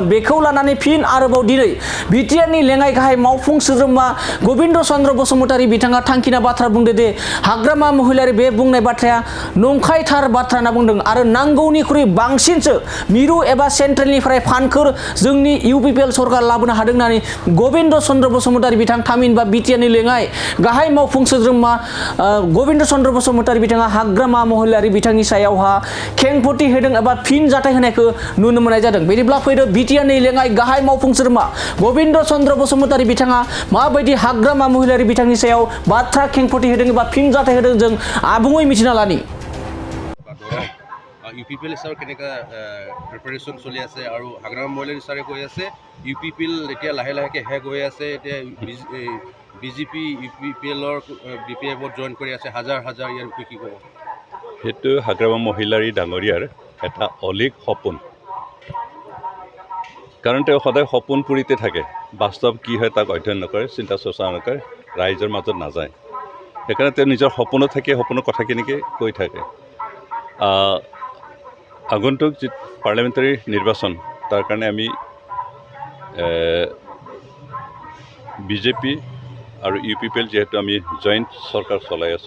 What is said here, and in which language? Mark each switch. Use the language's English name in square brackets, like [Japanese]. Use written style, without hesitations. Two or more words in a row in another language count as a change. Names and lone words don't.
[Bodo] बेखौ लानानै फिन आरोबाव दिनै बिटिआरनि लेङाइ गाहाय मावफुं सोद्रोमा गबिन्द चन्द्र बसुमतारी बिथाङा थांखिना बाथ्रा बुंदों दि हाग्रामा महिलारि बे बुंनाय बाथ्राया नंखायथार बाथ्रा होनना बुंदों आरो नांगौनिख्रुइ बांसिनसो मिरु एबा सेन्ट्रेलनिफ्राय फानखौ जोंनि इउपिपिएल सरकार लाबोनो हादों होननानै गबिन्द चन्द्र बसुमतारी बिथां थामहिनबा बिटिआरनि लेङाइ गाहाय मावफुं सोद्रोमा गबिन्द चन्द्र बसुमतारी बिथाङा हाग्रामा महिलारि बिथांनि सायावहा खेंफोरथि होदों एबा फिन जाथाय होनायखौ नुनो मोननाय जादों। बिदिब्ला फैदो बिटिआरनि लेङाइ गाहाय मावफुं सोद्रोमा गबिन्द चन्द्र बसुमतारी बिथाङा माबायदि हाग्रामा महिलारि बिथांनि सायाव बाथ्रा खेंफोरथि होदों एबा फिन जाथाय होदों जों आबुङै मिथिना लानि। [Assamese] UPPL ছাৰ কেনেকুৱা প্ৰিপাৰেশ্যন চলি আছে আৰু হাগ্ৰামা মহিলাৰী ছাৰে কৈ আছে UPPL এতিয়া লাহে লাহেকৈ শেষ হৈ আছে এতিয়া BJP UPPLৰ BPFত জইন কৰি আছে হাজাৰ হাজাৰ ইয়াৰ বিষয়ে কি ক'ব সেইটো হাগ্ৰামা মহিলাৰী ডাঙৰীয়াৰ এটা অলিক সপোন কাৰণ তেওঁ সদায় সপোন পুৰিতে থাকে বাস্তৱ কি হয় তাক অধ্যয়ন নকৰে চিন্তা চৰ্চা নকৰে ৰাইজৰ মাজত নাযায় সেইকাৰণে তেওঁ নিজৰ সপোনত থাকি সপোনৰ কথাখিনিকে কৈ থাকে আগন্তুক যি পাৰ্লিয়ামেণ্টাৰী নিৰ্বাচন তাৰ কাৰণে আমি BJP আৰু UPPL যিহেতু আমি জইণ্ট চৰকাৰ চলাই আছোঁ